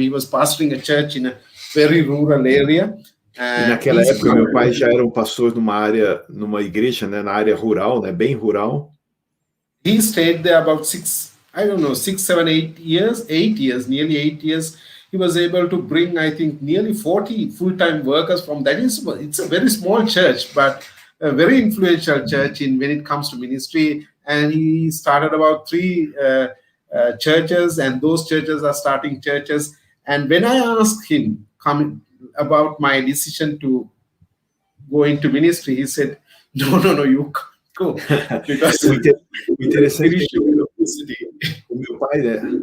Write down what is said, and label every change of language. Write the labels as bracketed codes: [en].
[en] He was pastoring a church in a very rural area. [pt] E naquela época, meu pai já era um pastor numa igreja, né, na área rural, né, bem rural. [en] He stayed there about 6, 7, 8 years, 8 years, nearly 8 years. He was able to bring, I think, nearly 40 full-time workers from that. It's a very small church, but a very influential church when it comes to ministry. And he started about 3 churches, and those churches are starting churches. And when I asked him about my decision to go into ministry, he said, no, you can't go. Because [pt] interessante o meu pai, né?